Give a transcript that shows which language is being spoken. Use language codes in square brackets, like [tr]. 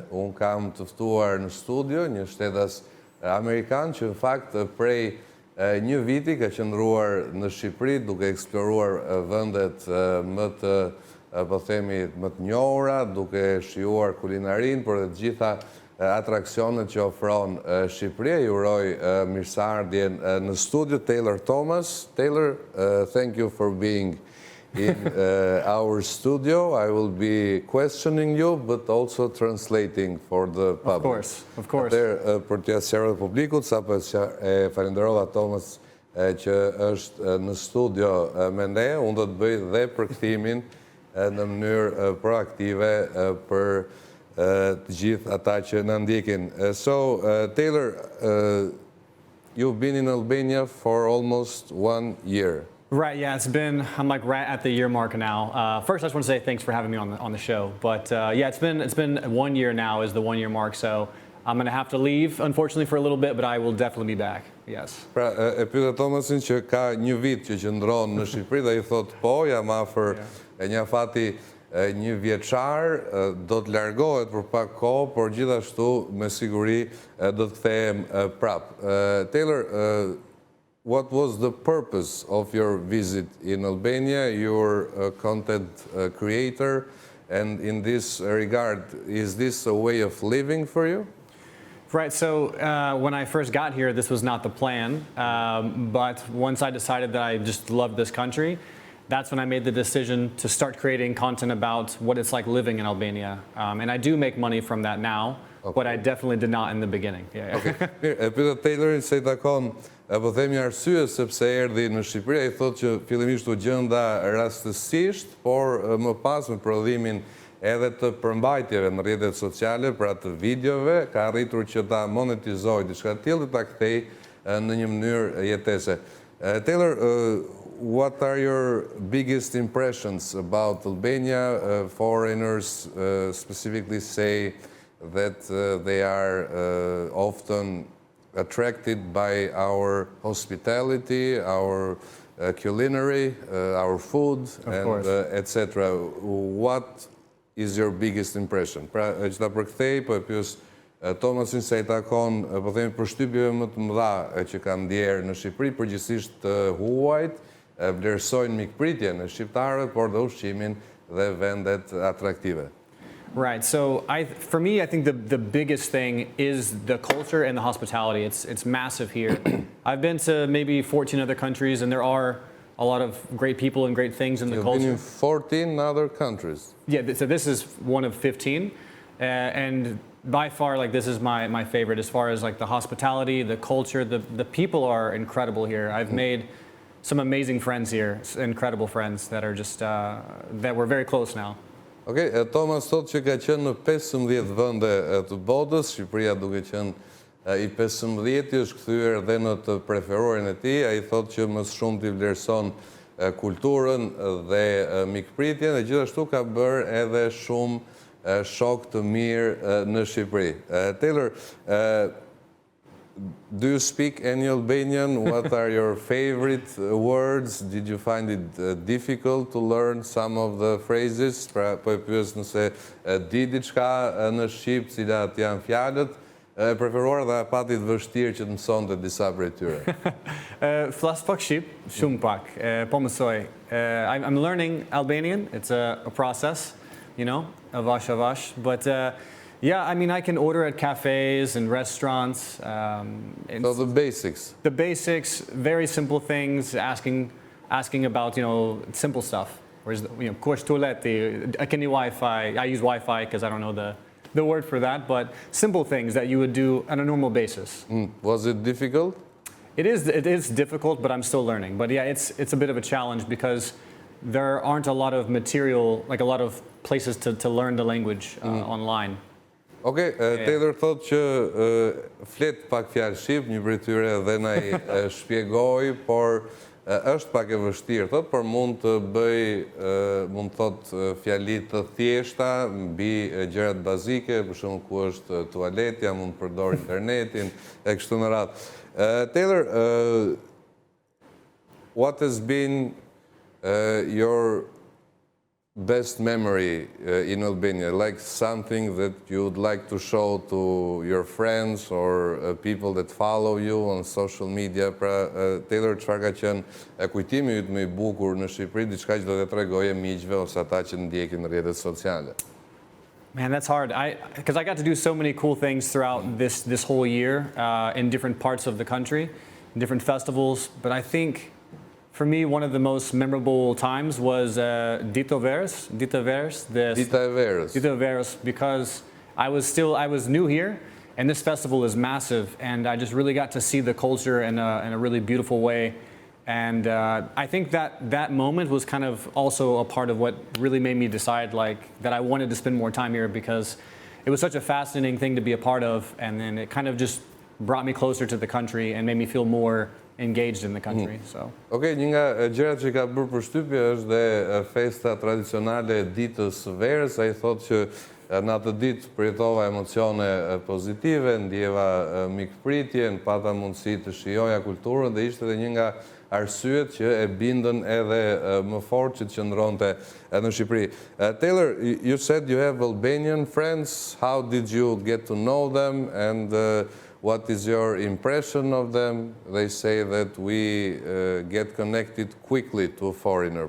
[sq] Unë kam të ftuar në studio një shtetas amerikan që në fakt prej një viti ka qëndruar në Shqipëri duke eksploruar vendet më të po themi më të njohura, duke shijuar kulinarin, por dhe të gjitha atraksionet që ofron Shqipëria. Ju uroj mirëseardhjen në studio Taylor Thomas. [en] Taylor, thank you for being in our studio. I will be questioning you, but also translating for the public. Of course. [sq] Për t'ja sqaruar publikut, sapo e falenderova Thomas që është në studio me ne, unë do të bëj dhe përkthimin në mënyrë proaktive për të gjithë ata që në ndjekin. [en] So, Taylor, you've been in Albania for almost 1 year. Right, yeah, I'm like right at the year mark now. First, I just want to say thanks for having me on the show. But yeah, it's been 1 year now is the 1 year mark, so I'm going to have to leave, unfortunately, for a little bit, but I will definitely be back, yes. [sq] Pra, e pyeta Thomasin që ka një vit që qëndron në Shqipëri dhe i thot po, jam afër një afati një vjeçar, do të largohet për pak kohë, por gjithashtu me siguri do të kthehem prap. [en] Taylor, what was the purpose of your visit in Albania? You're a content creator, and in this regard, is this a way of living for you? Right, so when I first got here, this was not the plan, but once I decided that I just loved this country, that's when I made the decision to start creating content about what it's like living in Albania. And I do make money from that now, but I definitely did not in the beginning. Yeah. Okay. [sq] Mirë, e pyeta Taylorin se i takon, po themi arsye sepse erdhi në Shqipëri, ai thotë që fillimisht u gjenda rastësisht, por më pas me prodhimin edhe të përmbajtjeve në rrjetet sociale, pra të videove, ka arritur që ta monetizojë diçka të tillë dhe ta kthej në një mënyrë jetese. [en] Taylor, what are your biggest impressions about Albania? Foreigners specifically say that they are often attracted by our hospitality, our culinary, our food, and etc. What is your biggest impression? [sq] Pra, që ta përkthej, po e pyes Thomasin se i takon, po themi, përshtypjeve më të mëdha që kanë ndjerë në Shqipëri, përgjithsisht të huajt, vlerësojnë mikpritjen e shqiptarëve, por dhe ushqimin dhe vendet atraktive. [en] Right, so for me, I think the biggest thing is the culture and the hospitality. It's massive here. I've been to maybe 14 other countries, and there are a lot of great people and great things in the culture. You've been in 14 other countries? Yeah, so this is one of 15, and by far, like, this is my favorite as far as like the hospitality, the culture, the people are incredible here. I've made some amazing friends here, incredible friends that are just, that we're very close now. [sq] Okay, Thomas thot që ka qenë në 15 vende të botës, Shqipëria duke qenë i 15-ti, është kthyer dhe në të preferuarin e tij. Ai thot që më shumë t'i vlerëson kulturën dhe mikpritjen, dhe gjithashtu ka bërë edhe shumë shok të mirë në Shqipëri. [en] Taylor, do you speak any Albanian? What are your favorite words? Did you find it difficult to learn some of the phrases? [sq] Pra, po e pyes nëse di diçka në Shqip, cilat janë fjalët e preferuar dhe pati të vështirë që të mësonte disa prej tyre. Flas pak Shqip, shumë pak. Po mësoj. [en] I'm learning Albanian. It's a process, you know, [sq] avash avash, [en] but yeah, I mean, I can order at cafes and restaurants. So the basics. The basics, very simple things, asking about, you know, simple stuff. Whereas, you know, [sq] kush tualeti, [en] can you Wi-Fi? I use Wi-Fi because I don't know the word for that, but simple things that you would do on a normal basis. Was it difficult? It is difficult, but I'm still learning. But yeah, it's a bit of a challenge because there aren't a lot of material, like a lot of places to learn the language online. [sq] Okej, Taylor thot që flet pak fjalë shqip, një prej tyre dhe na i shpjegoi, por është pak e vështirë, thot, por mund të bëj, mund të thot fjalit të thjeshta, mbi gjërat bazike, për shembull ku është tualetja, mund të përdor internetin, e kështu me radhë. [en] Taylor, what has been your best memory in Albania, like something that you would like to show to your friends or people that follow you on social media? [sq] Pra, Taylor, çfarë ka qenë kujtimi yt më i bukur në Shqipëri, diçka që do të tregoje miqve ose ata që ndjekin në rrjetet sociale? [en] Man, that's hard. Because I got to do so many cool things throughout this whole year in different parts of the country, in different festivals. But I think, for me, one of the most memorable times was Dita e Verës, because I was new here, and this festival is massive, and I just really got to see the culture in a really beautiful way. And I think that moment was kind of also a part of what really made me decide that I wanted to spend more time here, because it was such a fascinating thing to be a part of, and then it kind of just brought me closer to the country and made me feel more engaged in the country. So. [sq] Okay, një nga gjërat që ka bërë përshtypje është dhe festa tradicionale e ditës së verës. Ai thotë që në atë ditë përjetova emocione pozitive, ndjeva mikpritje, pata mundësi të shijoja kulturën dhe ishte edhe një nga arsyet që e bindën edhe më fort që të qëndronte në Shqipëri. [en] Taylor, you said you have Albanian friends. How did you get to know them, and what is your impression of them? They say that we get connected quickly to a foreigner.